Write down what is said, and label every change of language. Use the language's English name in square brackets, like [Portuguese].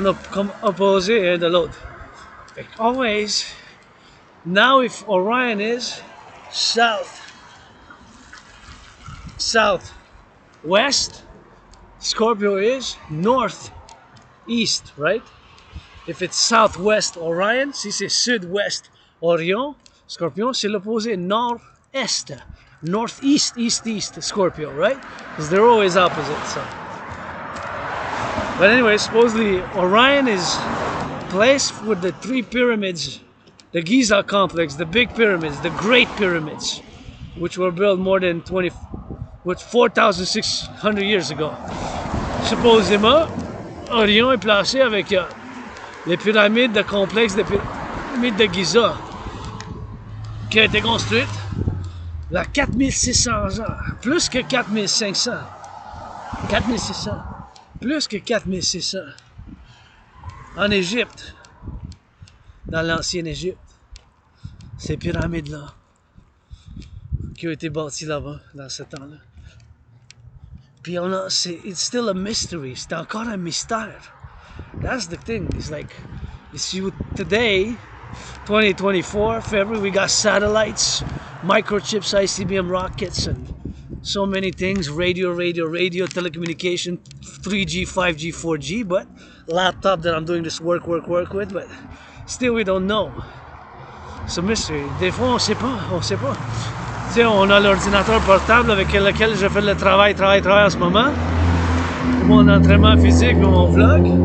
[French] Comme opposé un de l'autre. [English] Always, now if Orion is southwest, Scorpio is northeast, right? If it's southwest Orion, [French] si c'est sud-ouest Orion, Scorpion, c'est l'opposé nord-est. [English] Northeast, east, Scorpio, right? Because they're always opposite. So. But anyway, supposedly Orion is placed with the 3 pyramids The Giza complex, the big pyramids, the great pyramids, which were built more than 4,600 years ago. [French] Supposément, Orion est placé avec les pyramides, le complexe des pyramides de Giza, qui a été construite il y a 4600 ans, plus que 4500, 4600, plus que 4600, en Égypte, dans l'ancienne Égypte, ces pyramides-là, qui ont été bâties là-bas, dans ce temps-là. Puis [English] it's still a mystery, [French] c'est encore un mystère. [English] That's the thing, it's like, today, 2024, February, we got satellites, microchips, ICBM rockets, and so many things, radio, telecommunication, 3G, 5G, 4G, but laptop that I'm doing this work with, but still we don't know. It's a mystery. [French] Des fois, on sait pas. Tu sais, on a l'ordinateur portable avec lequel je fais le travail en ce moment, mon entraînement physique, mon vlog.